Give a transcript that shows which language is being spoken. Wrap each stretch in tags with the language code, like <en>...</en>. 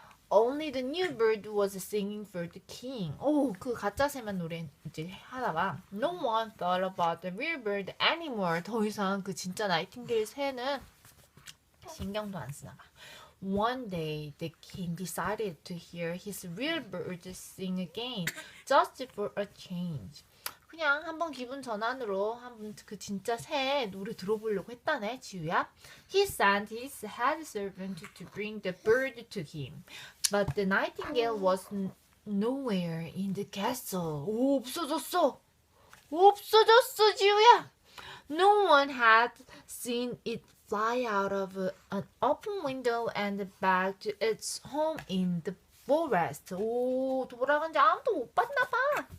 <en>Only the new bird was singing for the king.</en> <ko>오, 그 가짜 새만 노래 이제 하다가</ko> <en>No one thought about the real bird anymore.</en> <ko>더 이상 그 진짜 나이팅게일 새는 신경도 안 쓰나 봐.</ko> <en>One day, the king decided to hear his real bird sing again, just for a change.</en> <ko>그냥 한번 기분 전환으로 한번 그 진짜 새 노래 들어보려고 했다네, 지우야.</ko> <en>He sent his head servant to bring the bird to him, but the nightingale was nowhere in the castle.</en> <ko>오, 없어졌어. 없어졌어, 지우야.</ko> <en>No one had seen it fly out of an open window and back to its home in the forest.</en> <ko>오, 돌아간지 아무도 못 봤나 봐.</ko>